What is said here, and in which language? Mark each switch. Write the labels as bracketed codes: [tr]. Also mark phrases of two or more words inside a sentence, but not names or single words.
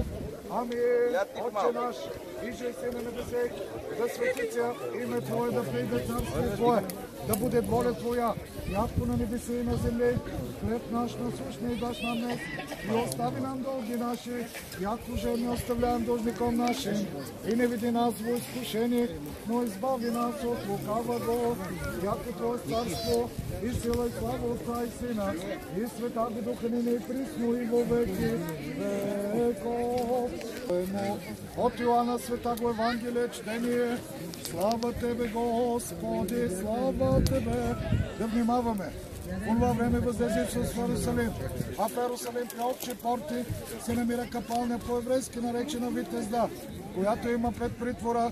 [cu] Амин. Отче наш, иже си на небесе, да светица име Твое, да прийде царствие Твое, да буде воля Твоя, яко на небесе и на земле. Хлеб наш насущний даш нам днес и остави нам дълги наши, яко же не оставляем должником нашим. И не веди нас во изкушение, но избави нас от лукавого, яко Твое царство и сила и слава Отца и Сина и Света Духа ни присно и во веки веков. От Йоанна света го Евангелие четение. Слава Тебе, Господи, слава Тебе. [bg] Да внимаваме. В това време възлезе Исус в Иерусалим, а в Иерусалим при общи порти се намира капалня по-еврейски наречена Витезда, която има пред притвора.